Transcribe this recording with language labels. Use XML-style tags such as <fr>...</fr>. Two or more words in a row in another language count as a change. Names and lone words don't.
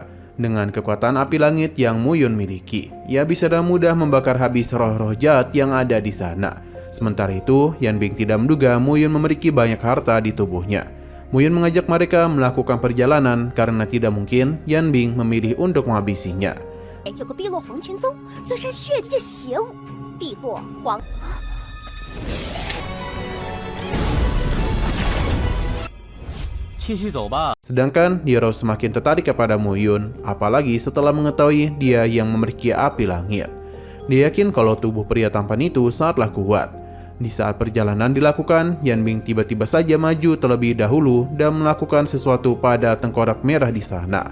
<id>Dengan kekuatan api langit yang Muyun miliki, ia bisa dengan mudah membakar habis roh-roh jahat yang ada di sana. Sementara itu, Yan Bing tidak menduga Muyun memiliki banyak harta di tubuhnya. Muyun mengajak mereka melakukan perjalanan karena tidak mungkin Yan Bing memilih untuk menghabisinya.</id> <zh>有个碧落黄泉宗，钻山血界邪物，碧落黄。继续走吧。</zh> <id>Sedangkan Liu semakin tertarik kepada Muyun, apalagi setelah mengetahui dia yang memiliki api langit. Dia yakin kalau tubuh pria tampan itu sangatlah kuat. Di saat perjalanan dilakukan, Yan Bing tiba-tiba saja maju terlebih dahulu dan melakukan sesuatu pada tengkorak merah di sana.</id>